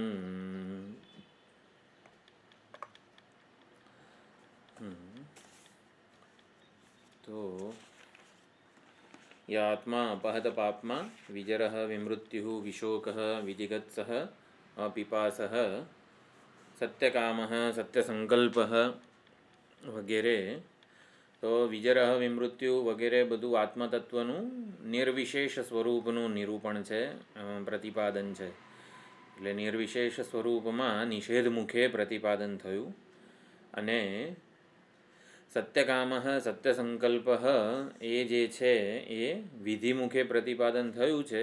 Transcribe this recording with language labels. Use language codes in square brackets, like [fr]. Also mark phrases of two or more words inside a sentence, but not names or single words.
[gu] तो [sa] यात्मा अपहत पाप्मा विजरः विमृत्युः विशोकः विजिगत्सः अपिपासः सत्यकामः सत्यसंकल्पः [gu] વગેરે તો [sa] विजरः विमृत्यु [gu] વગેરે બધું આત્મતત્વનું નિર્વિશેષ સ્વરૂપનું નિરૂપણ છે, પ્રતિપાદન છે. એટલે નિર્વિશેષ સ્વરૂપમાં નિષેધ મુખે પ્રતિપાદન થયું અને [sa] सत्यकामः सत्यसंकल्प [gu] એ જે છે એ વિધિમુખે પ્રતિપાદન થયું છે.